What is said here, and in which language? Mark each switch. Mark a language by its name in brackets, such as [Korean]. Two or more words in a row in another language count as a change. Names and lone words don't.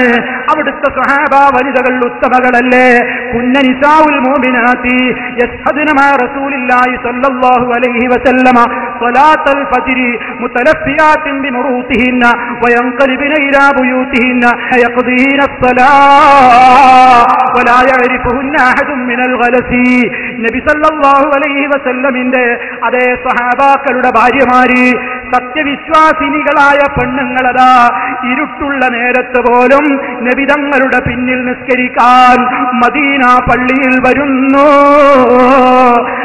[Malayalam] അവിടുത്തെ സ്വഹാബ വനിതകൾ ഉത്തമകളല്ലേ? [Arabic] كن نساء المؤمنات يشهدن مع رسول الله صلى الله عليه وسلم صلاة الفجر متلفعات بمروطهن وينقلبن إلى بيوتهن يقضين الصلاة ولا يعرفهن أحد من الغلس. [Malayalam] നബി [Arabic] صلى الله عليه وسلم [Malayalam] അതേ സ്വഹാബാക്കളുടെ ഭാര്യമാര് സത്യവിശ്വാസിനികളായ പെണ്ണുങ്ങളതാ ഇരുട്ടുള്ള നേരത്ത് പോലും നബി തങ്ങളുടെ പിന്നിൽ നിസ്കരിക്കാൻ മദീന പള്ളിയിൽ വരുന്നു.